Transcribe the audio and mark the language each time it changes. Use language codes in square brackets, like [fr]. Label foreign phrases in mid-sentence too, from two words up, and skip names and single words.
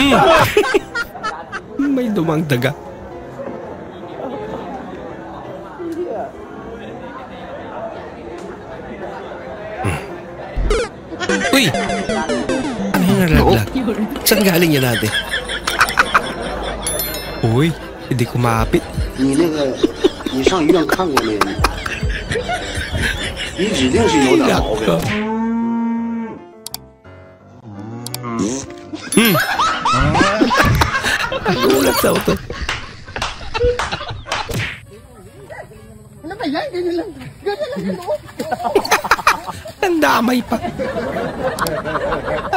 [tl] May dumang daga. Uy! Ano yung nalaglag? Saan galing yan natin? Uy, hindi kumapit. [zh] 你上医院看过没？你指定是有点毛病。 [tl] Nagulat sa auto. Ano ba yan? Ganyan lang. Ganyan lang. Ang damay pa. Ay, naku.